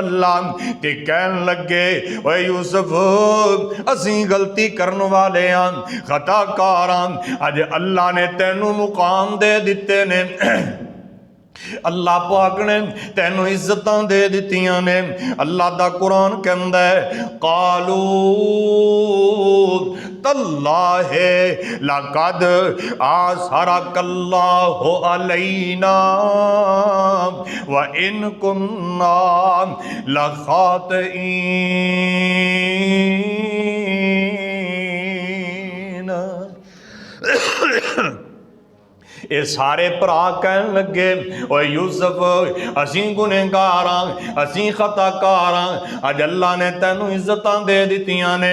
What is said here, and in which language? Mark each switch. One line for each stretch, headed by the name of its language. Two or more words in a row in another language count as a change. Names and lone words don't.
Punjabi: اللہ تے کہن لگے، اوئے یوسف اسیں غلطی کرن والے ہاں، خطاکار ہاں، اج اللہ نے تینوں مقام دے دتے نے، اللہ پاک نے تینوں عزتاں دے دتیاں نے. اللہ دا قرآن کہندا ہے,
Arabic: قالوا تالله لقد آثرك الله علينا وإن كنا لخاطئين.
Punjabi: ایہ سارے بھرا کہن لگے، اوئے یوسف اسیں گنہگار ہاں، اسیں خطاکار ہاں، اج اللہ نے تینوں عزتاں دے دتیاں نے.